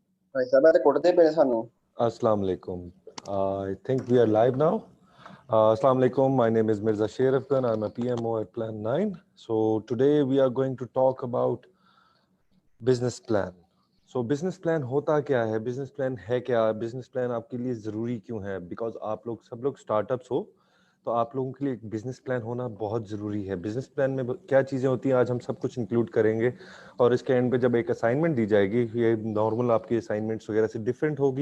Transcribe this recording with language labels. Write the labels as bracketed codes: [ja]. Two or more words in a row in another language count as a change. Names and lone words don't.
[hi] भाई साहब मैं कुटते पे सानू [ar] السلام عليكم. [en] I think we are live now. [ar] السلام عليكم. [en] My name is Mirza Sher Afghan. I'm a PMO at Plan 9. So today we are going to talk about business plan. So business plan [hi] होता क्या है? [en] Business plan [hi] है क्या? [en] Business plan [hi] आपके लिए ज़रूरी क्यों है? Because आप लोग सब लोग startups हो, तो आप लोगों के लिए एक [en] business plan [hi] होना बहुत ज़रूरी है। [en] business plan [hi] में क्या चीज़ें होती हैं आज हम सब कुछ इंक्लूड करेंगे, और इसके एंड पे जब एक असाइनमेंट दी जाएगी, ये नॉर्मल आपकी असाइनमेंट्स वगैरह से डिफरेंट होगी।